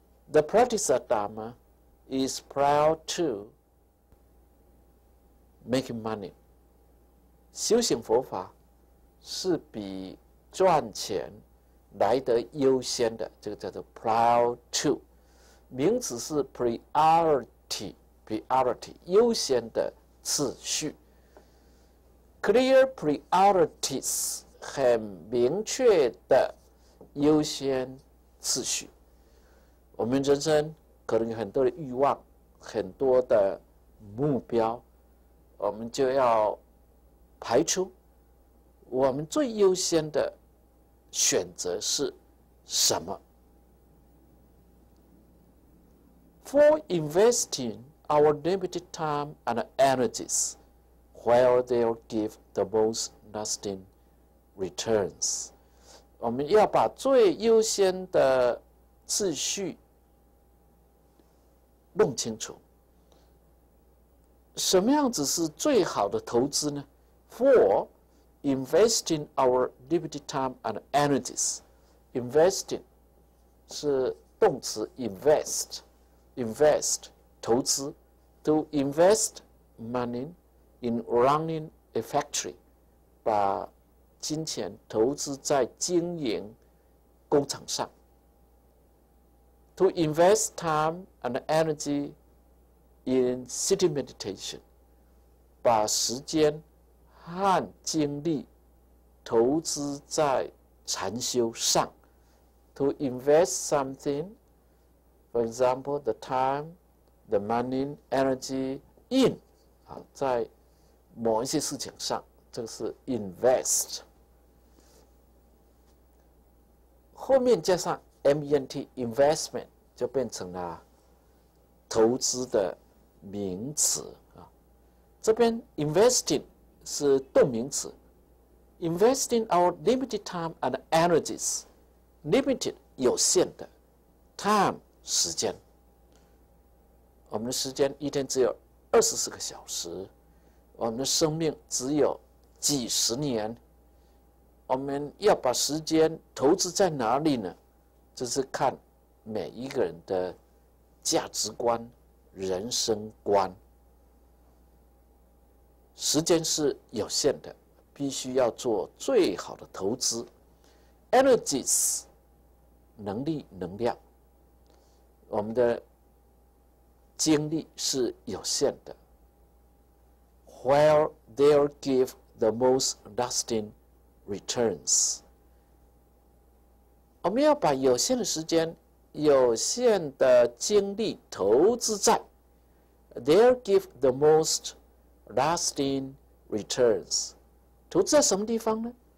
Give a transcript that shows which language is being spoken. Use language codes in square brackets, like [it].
[en] The practice of Dharma is prior to making money. [zh] 修行佛法是比赚钱来得优先的，这个叫做 prior to，名词是 priority， 优先的次序。 Clear priorities，很明确的优先次序。我们人生可能有很多的欲望，很多的目标，我们就要排出我们最优先的选择是什么 [en] ？For investing our limited time and energies where they'll give the most lasting returns，我们要把最优先的次序弄清楚。什么样子是最好的投资呢？For investing our limited time and energies， investing 是动词 invest 投资 ，to invest money in running a factory，把金钱投资在经营工厂上。 To invest time and energy in city meditation，把时间和精力投资在禅修上。 To invest something, for example, the time, the money, energy in，在某一些事情上，这个是 invest。 [zh] 后面加上 ment investment 就变成了投资的名词啊。这边 investing 是动名词 ， investing our limited time and energies， limited 有限的 time 时间，我们的时间一天只有24个小时，我们的生命只有几十年，我们要把时间投资在哪里呢？这是看每一个人的价值观、人生观。时间是有限的，必须要做最好的投资。 Energies， 能力、能量，我们的精力是有限的。 Where they'll give the most lasting returns，我们要把有限的时间、有限的精力投资在 they'll give the most lasting returns，投资在什么地方呢？